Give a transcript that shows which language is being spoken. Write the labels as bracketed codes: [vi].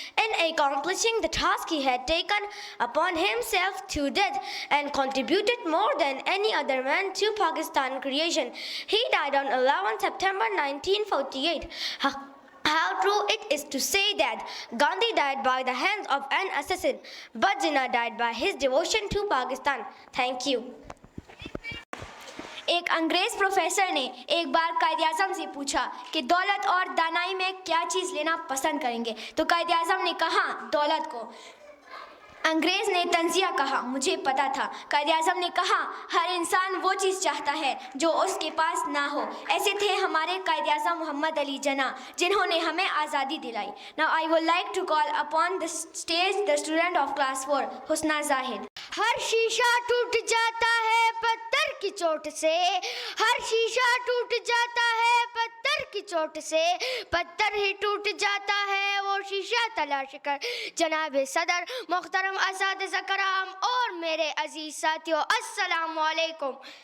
[en] In accomplishing the task he had taken upon himself to date and contributed more than any other man to Pakistan creation. He died on 11 September 1948. How true it is to say that Gandhi died by the hands of an assassin, but Jinnah died by his devotion to Pakistan. Thank you. [ur] ایک انگریز professor نے ایک بار قائد اعظم سے پوچھا کہ دولت اور دانائی میں کیا چیز لینا پسند کریں گے، تو قائد اعظم نے کہا دولت کو. انگریز نے طنزیہ کہا، مجھے پتا تھا. قائد اعظم نے کہا ہر انسان وہ چیز چاہتا ہے جو اس کے پاس نہ ہو. ایسے تھے ہمارے قائد اعظم محمد علی جناح جنہوں نے ہمیں آزادی دلائی. [en] Now I would like to call upon the stage the student of class 4, Husna Zahid. [ur] ہر شیشہ ٹوٹ جاتا ہے پتھر کی چوٹ سے، ہر شیشہ ٹوٹ جاتا ہے پتھر کی چوٹ سے، پتھر ہی ٹوٹ جاتا ہے وہ شیشہ تلاش کر. جناب صدر، محترم اساتذہ کرام اور میرے عزیز ساتھیوں، السلام علیکم.